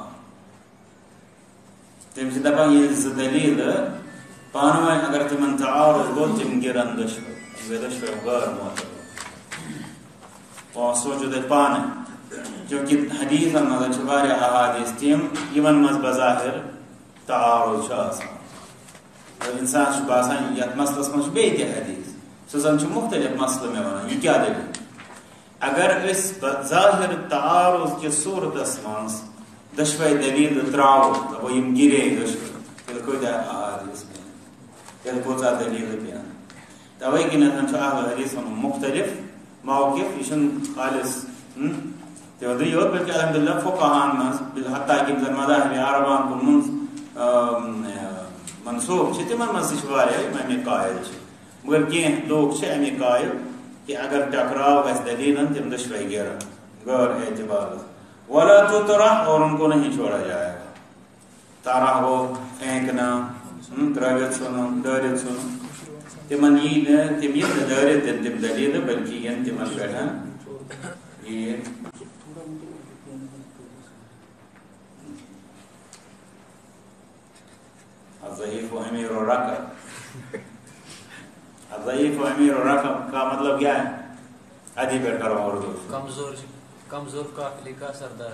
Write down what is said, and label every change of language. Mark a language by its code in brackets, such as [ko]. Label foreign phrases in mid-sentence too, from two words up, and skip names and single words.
[ks] تم سے دپان یہ زٕ دلیل پانہٕ ؤنۍ اگر تمن تعارض گوٚو تم گرن دۄشوے غٲر معتبر پانٛژھ سوٗنٛچِو تُہۍ پانے چوٗنٛکہِ حدیٖثن منٛز چھِ واریاہ احادیٖث تِم یِمن منٛز بظاہر تعارض چھُ آسان انسان چھُ باسان یتھ مسلس منٛز چھُ بیٚیہِ تہِ حدیٖث سُہ زن چھُ مختلف مسلہٕ مےٚ ونان یہِ کیٛاہ دلیٖل اگر اس ظاہر تعارض کی صورتس منٛز دۄشوے دلیٖل تراوو دپو یِم گرے دۄشوے تیٚلہِ کۭتیاہ احادیٖث پیٚن تیٚلہِ کۭژاہ دلیٖل پیٚن توے کِنیتھ چھُ اہل حدیٖث ونُن مختلف موقف یہِ چھُنہٕ خالص تِہُنٛدُے یوت بلکہِ الحمدللہ فقہاہن منٛز حتیٰ کہِ یِم زن مذاہب عرباہن کُن منٛز منسوب چھِ تِمن منٛز تہِ چھِ واریاہ یِم امیِکۍ قٲیل چھِ مگر کینٛہہ لوٗکھ چھِ امیِکۍ قٲیل کہ اگر ٹکراؤ گژھِ دلیلن تم دۄشوے گرن غیر اعتبار [ar] ولا تطرح [ur] اور ان کو نہیں چھوڑا جائے گا [ks] طرح ہو پھینکنا ترٲوِتھ ژھُنُن دٲرِتھ ژھُنُن تمن یی نہٕ تم یِن نہٕ دٲرِتھ دِنہٕ تم دلیٖلہٕ بلکہِ یِن تمن پٮ۪ٹھ یہِ [ar] الضعیف امیر الرکب ضعیف و امیر و رقم [ur] کا مطلب کیا ہے ادھی پہ کرو اردو کمزور قافلے کا سردار